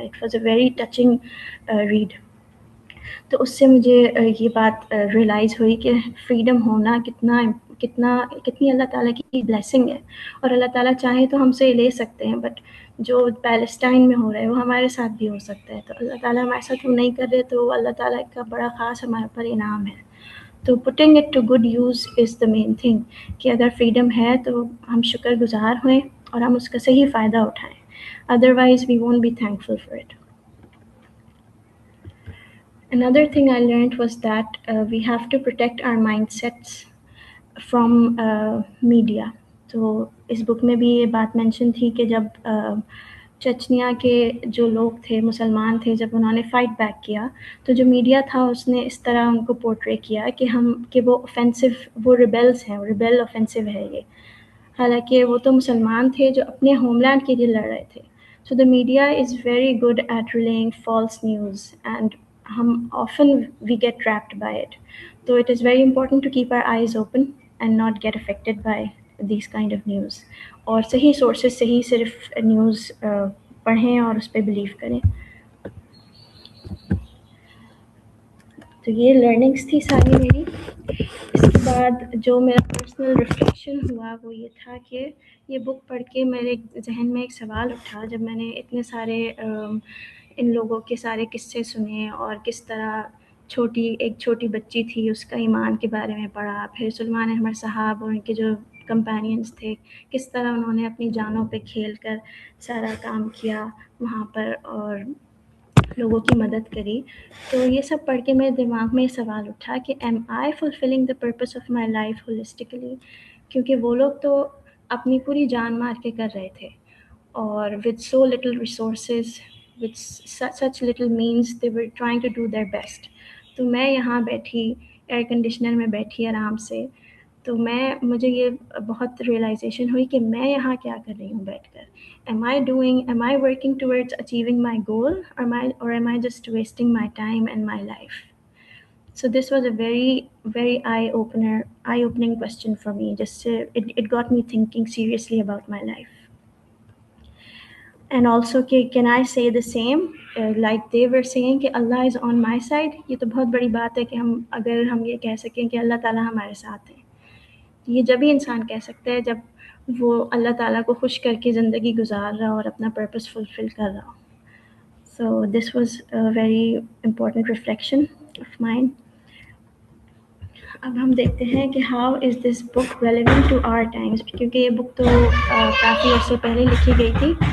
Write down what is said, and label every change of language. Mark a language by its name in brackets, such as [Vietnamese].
[English] It was a very touching read. [Urdu] تو اس سے مجھے یہ بات ریئلائز ہوئی کہ فریڈم ہونا کتنی اللہ تعالیٰ کی بلیسنگ ہے, اور اللہ تعالیٰ چاہے تو ہم سے لے سکتے ہیں, بٹ جو پیلسٹائن میں ہو رہا ہے وہ ہمارے ساتھ بھی ہو سکتا ہے. تو اللہ تعالیٰ ہمارے ساتھ وہ نہیں کر رہے تو اللہ تعالیٰ کا بڑا خاص ہمارے اوپر انعام ہے. تو [English] putting it to good use is the main thing, [Urdu] کہ اگر فریڈم ہے تو ہم شکر گزار ہوئیں اور ہم اس کا صحیح فائدہ اٹھائیں. [English] Otherwise we won't be thankful for it. Another thing I learned was that we have to protect our mindsets from media. [Urdu] تو اس بک میں بھی یہ بات مینشن تھی کہ جب چچنیا کے جو لوگ تھے, مسلمان تھے, جب انہوں نے فائٹ بیک کیا تو جو میڈیا تھا اس نے اس طرح ان کو پورٹرے کیا کہ وہ اوفینسو, وہ ریبیلز ہیں, ریبیل اوفینسو ہے یہ, حالانکہ وہ تو مسلمان تھے جو اپنے ہوم لینڈ کے لیے لڑ رہے تھے. [English] So the media is very good at relaying false news, and often we get trapped by it. So it is very important to keep our eyes open and not get affected by these kind of news. [Urdu] اور صحیح sources سے ہی صرف news پڑھیں اور اس پہ blue کریں. تو یہ لرننگس تھی ساری میری. اس کے بعد جو میرا پرسنل ریفلیکشن ہوا وہ یہ تھا کہ یہ بک پڑھ کے میرے ذہن میں ایک سوال اٹھا, جب میں نے اتنے سارے ان لوگوں کے سارے قصے سنے اور کس طرح ایک چھوٹی بچی تھی اس کا ایمان کے بارے میں پڑھا, پھر سلمان احمد صاحب اور ان کے جو کمپینینز تھے کس طرح انہوں نے اپنی جانوں پہ کھیل کر سارا کام کیا وہاں پر اور لوگوں کی مدد کری. تو یہ سب پڑھ کے میرے دماغ میں یہ سوال اٹھا کہ [English] am I fulfilling the purpose of my life holistically, [Urdu] کیونکہ وہ لوگ تو اپنی پوری جان مار کے کر رہے تھے اور [English] With so little resources with such little means they were trying to do their best. [Urdu] تو میں یہاں بیٹھی ایئر کنڈیشنر میں بیٹھی آرام سے, تو مجھے یہ بہت ریئلائزیشن ہوئی کہ میں یہاں کیا کر رہی ہوں بیٹھ کر. [English] am I working towards achieving my goal, or am I just wasting my time and my life? So this was a very, very eye-opening question for me. It got me thinking seriously about my life. And also can I say the same, like they were saying کہ Allah is on my side. [Urdu] یہ تو بہت بڑی بات ہے کہ اگر ہم یہ کہہ سکیں کہ اللہ تعالیٰ ہمارے ساتھ ہیں. یہ جب ہی انسان کہہ سکتا ہے جب وہ اللہ تعالیٰ کو خوش کر کے زندگی گزار رہا اور اپنا پرپس فلفل کر رہا. [English] So this was a very important reflection of mine. [Urdu] اب ہم دیکھتے ہیں کہ [English] how is this book relevant to our times, [Urdu] کیونکہ یہ بک تو کافی عرصے پہلے لکھی گئی تھی.